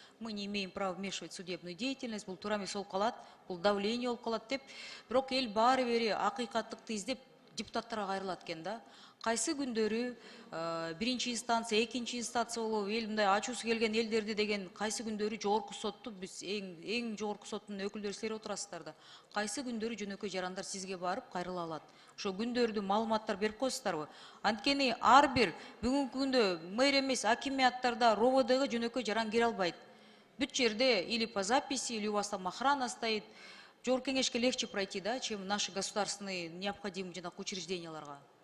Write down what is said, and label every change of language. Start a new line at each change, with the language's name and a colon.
Russian: Мы не имеем права вмешивать в судебную деятельность,
Kyrgyz: бул туура эмес болуп калат, бул давление болуп калат деп. Бирок эл баары бери акыйкаттыкты издеп депутаттарга кайрылат экен да. Кайсы күндөрү биринчи инстанция, экинчи инстанция болуп эл мындай ачуусу келген элдерди деген кайсы күндөрү жогорку сотту биз эң жогорку соттун өкүлдөрү силер отурасыздар да. Кайсы күндөрү жөнөкөй жарандар сизге барып кайрыла алат. Ошо күндөрдү маалыматтар берип коесуздарбы? Анткени ар бир бүгүнкү күндө мэр эмес акимияттарда РОВДга жөнөкөй жаран кире албайт. Бүт жерде
Russian: или по записи, или у вас там охрана стоит.
Kyrgyz: Жогорку кеңешке
Russian: легче пройти, да, чем наши государственные необходимые учрежденияларга.